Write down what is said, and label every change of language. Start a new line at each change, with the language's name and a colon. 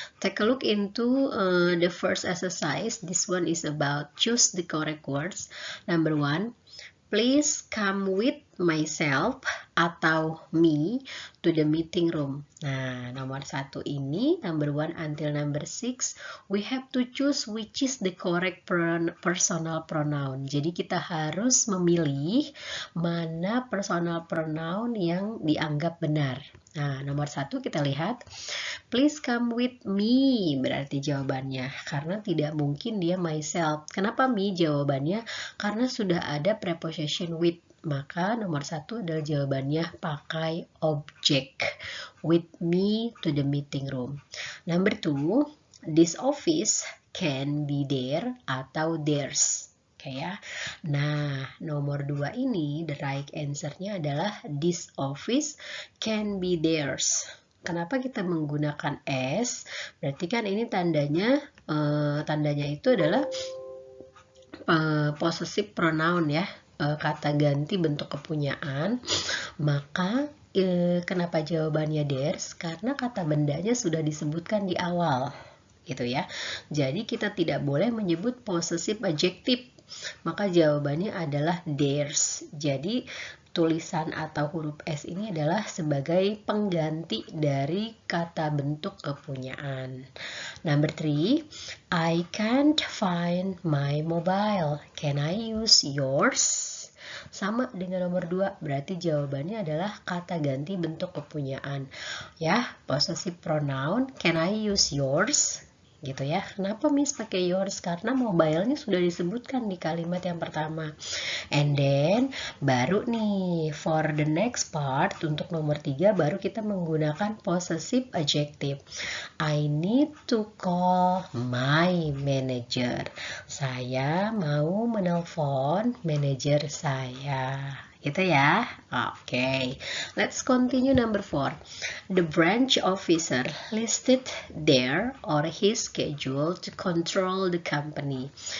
English: Take a look into the first exercise. This one is about choose the correct words. Number 1, please come with myself atau me to the meeting room. Nah,
Indonesian: nomor 1 ini,
English: number 1 until number 6, we have to choose which is the correct personal pronoun.
Indonesian: Jadi kita harus memilih mana personal pronoun yang dianggap benar. Nah, nomor 1 kita lihat,
English: please come with me,
Indonesian: berarti jawabannya. Karena tidak mungkin dia myself. Kenapa me jawabannya? Karena sudah ada preposition with. Maka nomor 1 adalah jawabannya pakai objek.
English: With me to the meeting room. Number 2, this office can be there atau theirs. Oke ya.
Indonesian: Nah, nomor 2 ini
English: the right answer-nya adalah this office can be theirs.
Indonesian: Kenapa kita menggunakan s? Berarti kan ini tandanya itu adalah possessive pronoun ya. Kata ganti bentuk kepunyaan, maka kenapa jawabannya theirs? Karena kata bendanya sudah disebutkan di awal gitu ya. Jadi kita tidak boleh menyebut possessive adjective, maka jawabannya adalah theirs. Jadi tulisan atau huruf S ini adalah sebagai pengganti dari kata bentuk kepunyaan.
English: Number 3, I can't find my mobile. Can I use yours?
Indonesian: Sama dengan nomor 2, berarti jawabannya adalah kata ganti bentuk kepunyaan.
English: Ya, possessive pronoun, can I use yours?
Indonesian: Gitu ya. Kenapa Miss pakai yours? Karena mobile-nya sudah disebutkan di kalimat yang pertama.
English: And then
Indonesian: baru nih
English: for the next part,
Indonesian: untuk nomor 3 baru kita menggunakan possessive adjective.
English: I need to call my manager.
Indonesian: Saya mau menelpon manajer saya. Gitu ya. Oke.
English: Let's continue number 4. The branch officer listed their or his schedule to control the company.